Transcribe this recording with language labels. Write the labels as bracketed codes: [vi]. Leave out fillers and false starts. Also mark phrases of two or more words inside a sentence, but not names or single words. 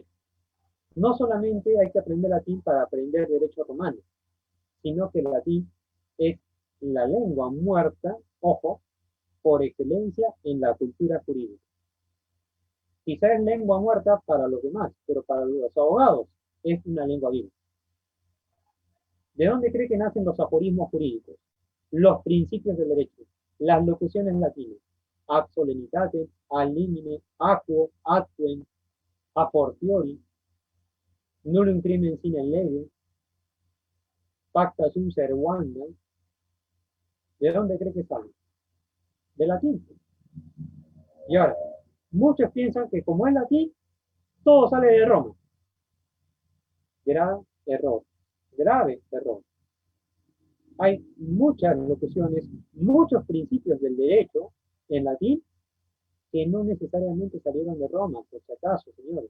[es] No solamente hay que aprender latín para aprender derecho romano, sino que el latín es la lengua muerta, ojo, por excelencia en la cultura jurídica. Quizá es lengua muerta para los demás, pero para los abogados es una lengua viva. ¿De dónde cree que nacen los aforismos jurídicos? Los principios del derecho, las locuciones latinas, [la] ad solenitatem, ad limine, aquo, adquem, a fortiori, nullum crimen sine lege, pacta sunt servanda. [es] ¿De dónde cree que salen? De latín. Y ahora, muchos piensan que como es latín, todo sale de Roma. Grave error. Grave error. Hay muchas locuciones, muchos principios del derecho en latín que no necesariamente salieron de Roma, por si acaso, señores.